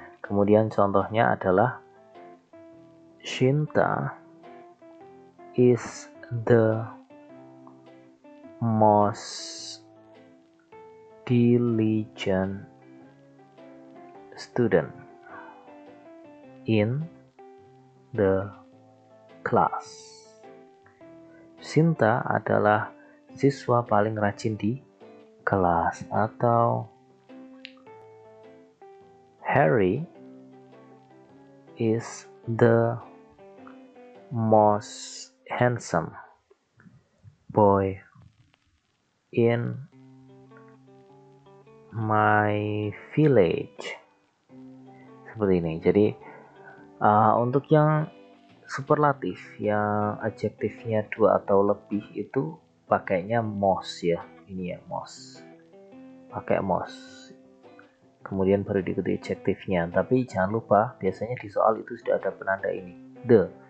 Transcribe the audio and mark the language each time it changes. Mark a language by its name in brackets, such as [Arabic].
[Indonesian] Kemudian contohnya adalah [English] Shinta is the most diligent student in the class. [Indonesian] Shinta adalah siswa paling rajin di kelas. Atau [English] Harry is the most handsome boy in my village. [Indonesian] Seperti ini. Jadi untuk yang superlatif yang adjektifnya dua atau lebih itu pakainya most ya. Ini ya, most. Pakai most. Kemudian baru diikuti adjektifnya. Tapi jangan lupa biasanya di soal itu sudah ada penanda ini, the.